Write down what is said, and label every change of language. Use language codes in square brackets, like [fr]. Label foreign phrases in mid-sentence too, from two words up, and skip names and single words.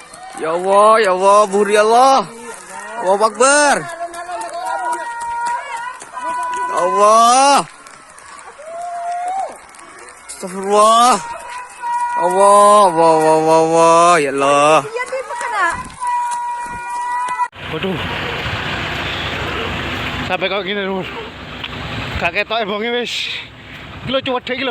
[ar] يا الله, buri Allah. الله أكبر. يا الله. Astagfirullah. الله، الله، يا الله. [jv] Waduh. Sampai kok gini lur. Gak ketok ebonge wis. Iki lho cuwedhe iki lho.